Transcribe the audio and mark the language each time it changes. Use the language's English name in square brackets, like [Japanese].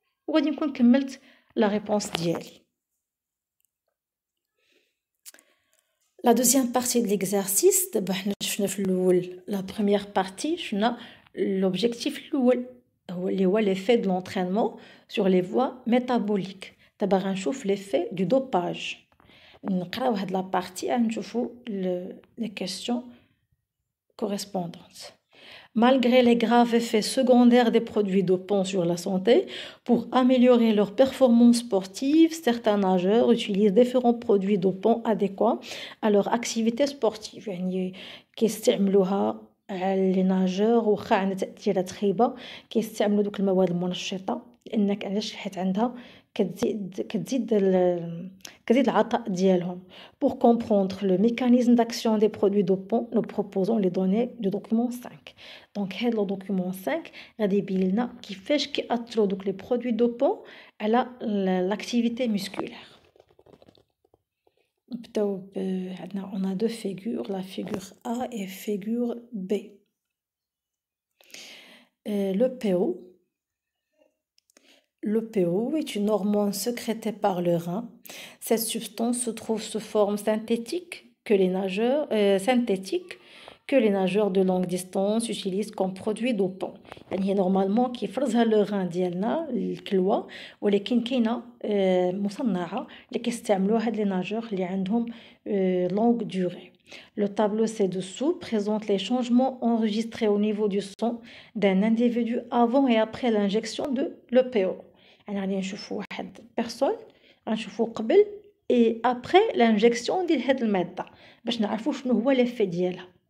[Arabic] وغادي نكون كملت [French] la réponse [Arabic] ديالي. [French] La deuxième partie de l'exercice [Arabic] دابا حنا شفنا في الاول [French] la première partie [Arabic] شفنا [French] l'objectif [Arabic] الاول هو [French] l'effet de l'entraînement sur les voies métaboliques. [Arabic] دابا غنشوف [French] l'effet du dopage. [Arabic] نقراو هاد [French] la partie [Arabic] نشوفوا [French] les questions correspondantes. Malgré les graves effets secondaires des produits dopants sur la santé, pour améliorer leur performance sportive, certains nageurs utilisent différents produits dopants adéquats à leur activité sportive. [Arabic] يعني كيستعملوها [French] les nageurs [Arabic] واخا عندها تأثيرات خايبة كيستعملوا دوك المواد المنشطة لأنك علاش حيت عندها كتزيد العطاء ديالهم. [French] Pour comprendre le mécanisme d'action des produits dopants, nous proposons les données du document 5. Donc [Arabic] هاد [French] le document 5 [Arabic] غادي يبين لنا كيفاش كيأثروا دوك [French] les produits dopants [Arabic] على [French] l'activité musculaire. [Arabic] نبداو عندنا [French] on a deux figures, la figure A et figure B. Le PO. Le PO est une hormone sécrétée par le rein. Cette substance se trouve sous forme synthétique que les nageurs de longue distance utilisent comme produit dopant. [Arabic] يعني normalement كيفرزها [French] le rein [Arabic] ديالنا الكلوة ولكن كاينة مصنعة اللي كيستعملوها هاد [French] les nageurs [Arabic] اللي عندهم [French] longue durée. Le tableau ci-dessous présente les changements enregistrés au niveau du sang d'un individu avant et après l'injection de l'EPO. [Arabic] يعني غادي نشوفوا واحد بيرسون غنشوفوا قبل [French] et après l'injection [Arabic] ديال هاد المادة باش نعرفوا شنو هو l'effet ديالها.